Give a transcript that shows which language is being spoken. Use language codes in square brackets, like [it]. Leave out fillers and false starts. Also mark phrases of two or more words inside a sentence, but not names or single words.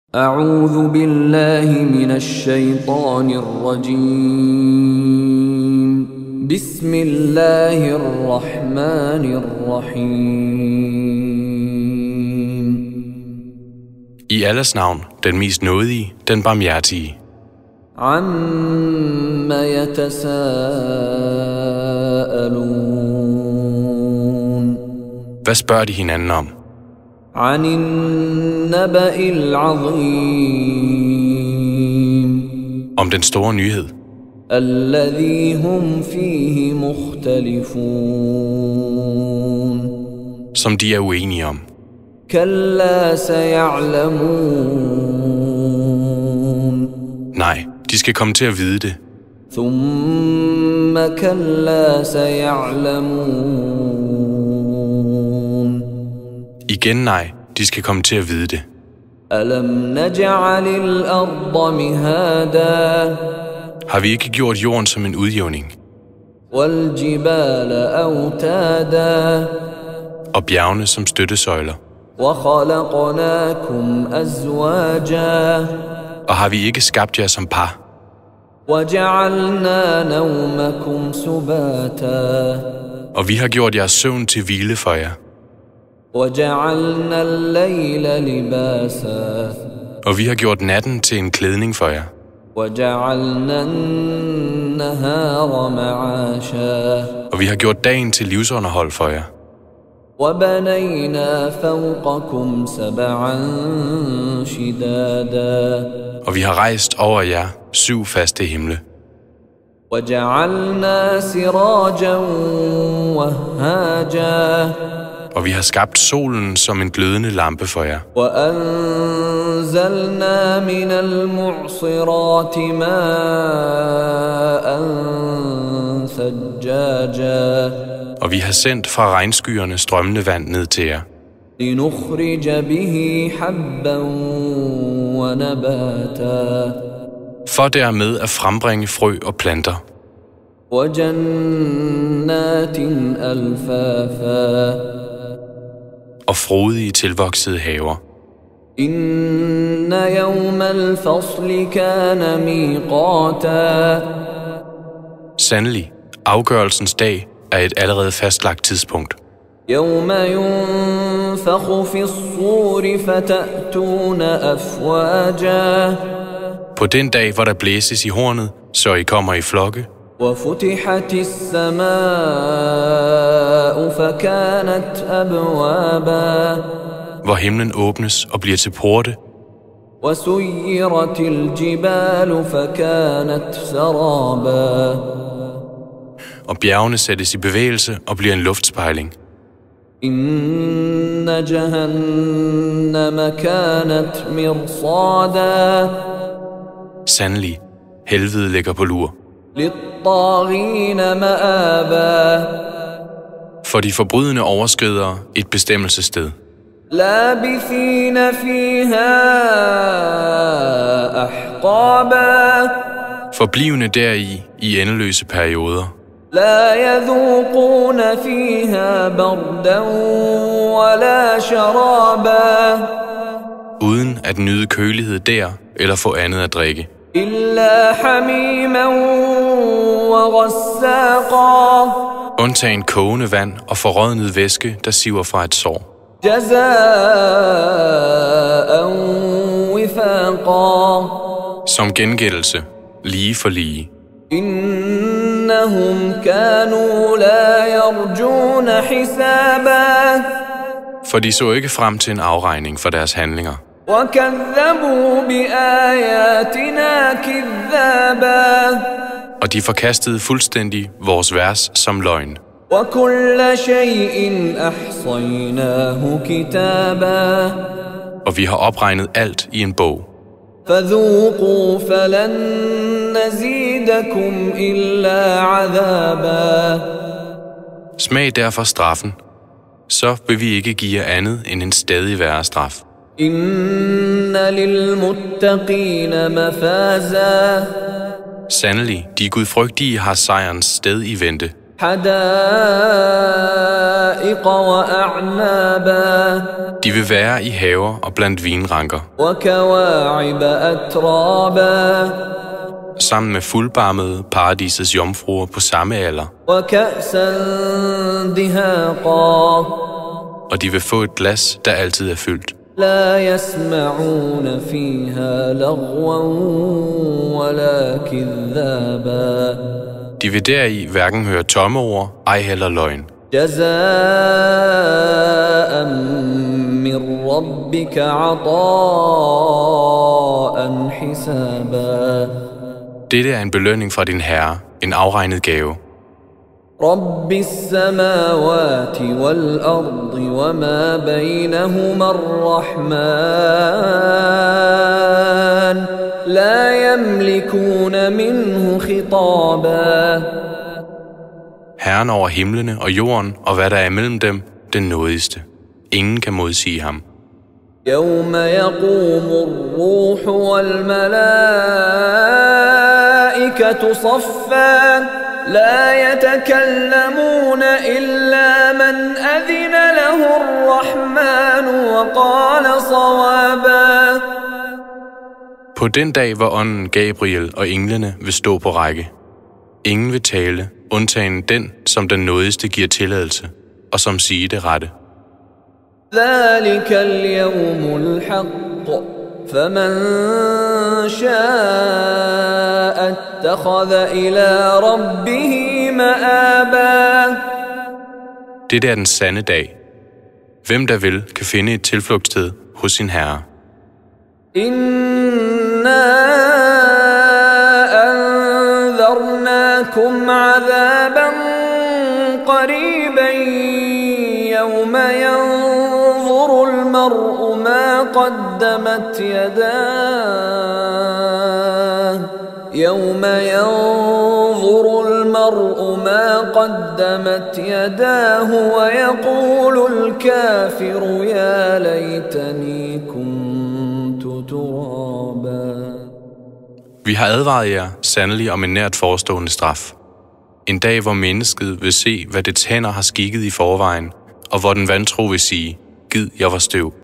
[ar] أعوذ بالله من الشيطان الرجيم بسم الله الرحمن الرحيم [da] I Allahs navn, den mest nådige, den barmhjertige. [ar] عَمَّ يَتَسَاءَلُونَ [da] Hvad spørger de hinanden om? [ar] عَنِ النَّبَإِ الْعَظِيمِ [da] Om den store nyhed, [ar] الَّذِي هُمْ فِيهِ مُخْتَلِفُونَ [da] som de er uenige om. [ar] كَلَّا سَيَعْلَمُونَ [da] Nej, de skal komme til at vide det. [ar] ثُمَّ كَلَّا سَيَعْلَمُونَ [da] Igen nej, de skal komme til at vide det. [ar] أَلَمْ نَجْعَلِ الْأَرْضَ مِهَادًا [da] Har vi ikke gjort jorden som en udjævning, [ar] وَالْجِبَالَ أَوْتَادًا [da] og bjergene som støttesøjler? [ar] وَخَلَقْنَاكُمْ أَزْوَاجًا [da] Og har vi ikke skabt jer som par? [ar] وَجَعَلْنَا نَوْمَكُمْ سُبَاتًا [da] Og vi har gjort jeres søvn til hvile for jer. [ar] وَجَعَلْنَا اللَّيْلَ لِبَاسًا [da] Og vi har gjort natten til en klædning for jer. [ar] وَجَعَلْنَا النَّهَارَ مَعَاشًا [da] Og vi har gjort dagen til livsunderhold for jer. [ar] وَبَنَيْنَا فَوْقَكُمْ سَبْعًا شِدَادًا [da] Og vi har rejst over jer 7 faste himle. [ar] وَجَعَلْنَا سِرَاجًا وَهَّاجًا [da] Og vi har skabt solen som en glødende lampe for jer. [ar] وَأَنزَلْنَا مِنَ الْمُعْصِرَاتِ مَاءً ثَجَّاجًا [da] Og vi har sendt fra regnskyerne strømmende vand ned til jer, [ar] لِنُخْرِجَ بِهِ حَبًّا وَنَبَاتًا [da] for dermed at frembringe frø og planter, [ar] وَجَنَّاتٍ أَلْفَافًا [da] og frodige tilvoksede haver. [ar] إِنَّ يَوْمَ الْفَصْلِ كَانَ مِيقَاتًا [da] Sandelig, afgørelsens dag er et allerede fastlagt tidspunkt. [ar] يَوْمَ يُنفَخُ فِي الصُّورِ فَتَأْتُونَ أَفْوَاجًا [da] På den dag, hvor der blæses i hornet, så I kommer i flokke, [ar] وَفُتِحَتِ السَّمَاءُ فَكَانَتْ أَبْوَابًا [da] hvor himlen åbnes og bliver til porte, [ar] وَسُيِّرَتِ الْجِبَالُ فَكَانَتْ سَرَابًا [da] og bjergene sættes i bevægelse og bliver en luftspejling. [ar] إِنَّ جَهَنَّمَ كَانَتْ مِرْصَادًا [da] Sandelig, helvede ligger på lur. [ar] لِلطَّاغِينَ مَآبًا [da] For de forbrydende overskridere et bestemmelsessted. [ar] لَابِثِينَ فِيهَا أَحْقَابًا [da] Forblivende deri i endeløse perioder. [ar] لَا يَذُوقُونَ فِيهَا بَرْدًا وَلَا شَرَابًا [da] Uden at nyde kølighed der eller få andet at drikke. [ar] إِلَّا حَمِيمًا وَغَسَّاقًا [da] Undtagen kogende vand og forrådnet væske, der siver fra et sår. [ar] جَزَاءً وِفَاقًا [da] Som gengældelse, lige for lige. [ar] إِنَّهُمْ كَانُوا لَا يَرْجُونَ حِسَابًا [da] For de så ikke frem til en afregning for deres handlinger. [ar] وَكَذَّبُوا بِآيَاتِنَا كِذَّابًا [da] Og de forkastede fuldstændig vores vers som løgn. [ar] وَكُلَّ شَيْءٍ أَحْصَيْنَاهُ كِتَابًا [da] Og vi har opregnet alt i en bog. [ar] فَذُوقُوا فَلَن نَّزِيدَكُمْ إِلَّا عَذَابًا [da] Smag derfor straffen. Så vil vi ikke give jer andet end en stadig værre straf. [ar] إِنَّ لِلْمُتَّقِينَ مَفَازًا [da] Sandelig, de gudfrygtige har sejrens sted i vente. [ar] حدائق وأعنابا [da] De vil være i haver og blandt vinranker, [ar] وكواعب أترابا [da] sammen med fuldbarmede paradisets jomfruer på samme alder, [ar] وكأسا دهاقا [da] og de vil få et glas, der altid er fyldt. [ar] لا يسمعون فيها لغوا ولا كذابا [da] De vil deri hverken høre tomme ord, ej heller løgn. [ar] جزاء من ربك عطاء حسابا [da] Dette er en belønning fra din Herre, en afregnet gave. [ar] رب السماوات والأرض وما بينهما الرحمن لا يملكون منه خطابا [da] Herren over himlene og jorden, og hvad der er imellem dem, den nådigste. Ingen kan modsige ham. [ar] يوم يقوم الروح والملائكة صفا لا يتكلمون إلا من أذن له الرحمن وقال صوابا [da] På den dag, hvor ånden Gabriel og englene vil stå på række. Ingen vil tale, undtagen den, som den nådigste giver tilladelse, og som siger det rette. [ar] ذلك اليوم الحق فمن شاء اتخذ إلى ربه مآبا [da] Dette er den sande dag. Hvem der vil, kan finde et tilflugtssted hos sin Herre. [ar] إنا أنذرناكم عذابا قريبا يوم ينظر المرء ما قدمت يداه ويقول الكافر يا ليتني كنت ترابا [da] Vi har advaret jer sandelig om en nært forestående straf. En dag, hvor mennesket vil se, hvad dets hænder har skikket i forvejen, og hvor den vantro vil sige, gid jeg var støv.